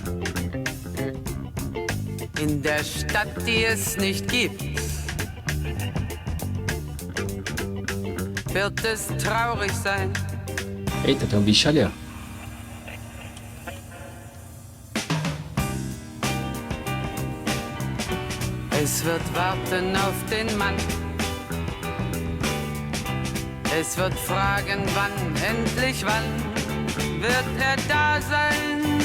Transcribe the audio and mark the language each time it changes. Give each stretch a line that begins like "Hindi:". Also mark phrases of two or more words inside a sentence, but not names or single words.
German: In der Stadt, die es nicht gibt. wird es traurig sein.
Portuguese: Eita, tem um bicho ali, ó.
German: Es wird warten auf den Mann. Es wird fragen, wann, endlich wann, wird er da sein?